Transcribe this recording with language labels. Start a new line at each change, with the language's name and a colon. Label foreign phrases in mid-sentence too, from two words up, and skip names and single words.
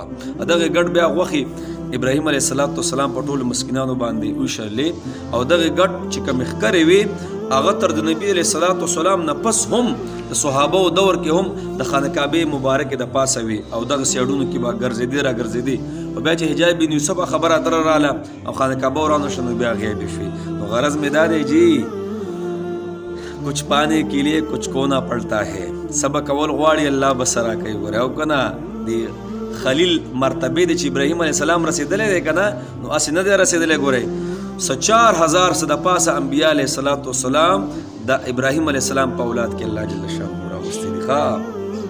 Pashto: دغه ګډ بیا غوښې ابراهیم علیه السلام په ټولو مسکینانو باندې وشلې او دغه ګډ چې کومې ښکرې وې هغه تر د نبي علیه السلام نه پس هم د صحابو دور کې هم د خانه کعبې مبارکې د پاسه وي او دغه سیاډونو کې به ګرځېدې راګرځېدې. او بیا چې حجاج بن یوسف خبره تره راله او خانه کعبه ورانه شو نو بیا غیبې شوې. نو غرض مې دا دی جی
Urdu: کچھ پانے کے لیے کچھ کونا پڑتا ہے.
Pashto: سبق اول غواړي الله بسرا کوي ګوره او کنه دی خلیل مرتبه د چې ابراهیم علیه السلام رسېدلی دی که نه نو هسې نه دی رسېدلی. ګورئ 4000 څه د پاسه انبیا علیه السلام د ابراهیم علیه السلام په اولاد کې الله جل شانه راغوستي دي.